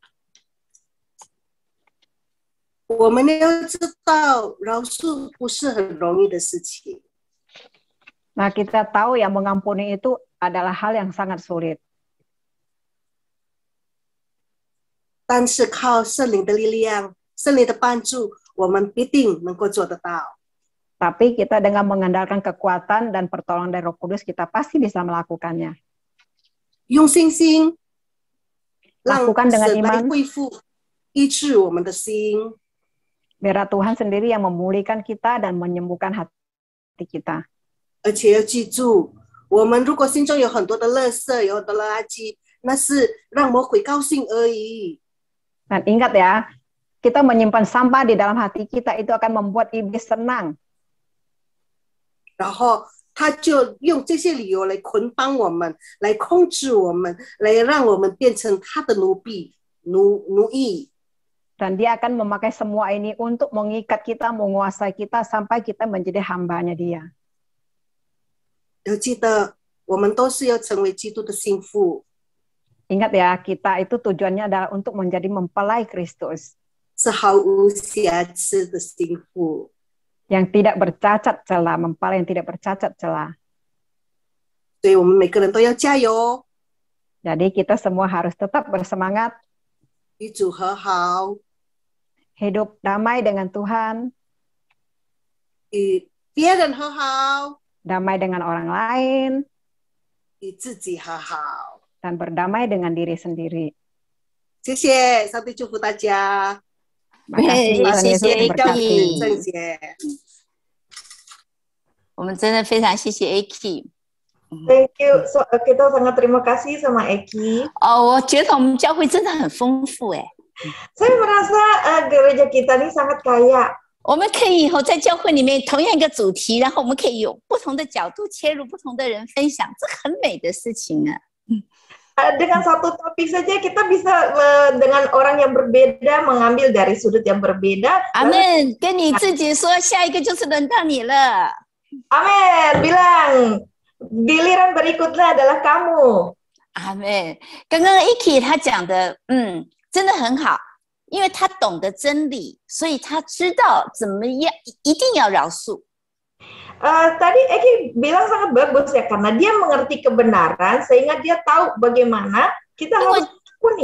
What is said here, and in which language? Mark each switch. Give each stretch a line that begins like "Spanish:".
Chinese: "我们要知道饶恕不是很容易的事情，
Indonesian: nah kita tahu yang mengampuni itu adalah hal yang sangat sulit.
Chinese: 但是靠圣灵的力量、圣灵的帮助，我们必定能够做得到。
Indonesian: Tapi kita dengan mengandalkan kekuatan dan pertolongan dari Roh Kudus, kita pasti bisa melakukannya.
Chinese: 用信心，让
Indonesian: Lakukan dengan
Chinese: 神来
Indonesian: iman,
Chinese: 恢复、医治我们的心。
Indonesian: biar Tuhan sendiri yang memulihkan kita dan menyembuhkan hati kita.
Chinese: 而且要记住，我们如果心中有很多的垃圾、有很多的垃圾，那是让魔鬼高兴而已。
Indonesian: Dan ingat ya, kita menyimpan sampah di dalam hati kita itu akan membuat iblis senang.
Chinese: 然后他就用这些理由来捆绑我们，来控制我们，来让我们变成他的奴役。
Indonesian: Dan dia akan memakai semua ini untuk mengikat kita, menguasai kita, sampai kita menjadi hambanya dia.
Chinese: 要记得，我们都是要成为基督的心腹，
Indonesian: Ingat ya, kita itu tujuannya adalah untuk menjadi mempelai Kristus.
Chinese: 是毫无瑕疵的心腹。
Indonesian: Yang tidak bercacat celah, mempelai yang tidak bercacat celah.
Chinese: 所以我们每个人都要加油哦。
Indonesian: Jadi kita semua harus tetap bersemangat,
Chinese: 与主和好，
Indonesian: hidup damai dengan Tuhan,
Chinese: 与别人和好，
Indonesian: damai dengan orang lain,
Chinese: 与自己和好。
Indonesian: dan berdamai dengan diri sendiri.
Chinese: 谢谢，上帝祝福大家，
Indonesian: Makasih, Tuhan
Chinese: 谢
Indonesian: Yesus
Chinese: 谢
Indonesian: memberkati.
Chinese: Eki，圣洁。我们真的非常谢谢 Eki。
English: Thank you.
Indonesian: Kita sangat terima kasih sama Eki.
Chinese: 我觉得我们教会真的很丰富哎，
Indonesian: Saya merasa gereja kita ini sangat kaya.
Chinese: 我们可以以后在教会里面同样一个主题，然后我们可以有不同的角度切入，不同的人分享，这很美的事情啊。
Indonesian: Dengan satu topik saja kita bisa dengan orang yang berbeda mengambil dari sudut yang berbeda.
Chinese: 阿门，跟你自己说，下一个就是轮到你了。
Indonesian: Amin, bilang giliran berikutnya adalah kamu.
Chinese: 阿门。刚刚 Eki 他讲的，真的很好，因为他懂得真理，所以他知道怎么样，一定要饶恕。
Indonesian: Tadi Eki bilang sangat bagus ya, karena dia mengerti kebenaran sehingga dia tahu bagaimana kita harus ampuni.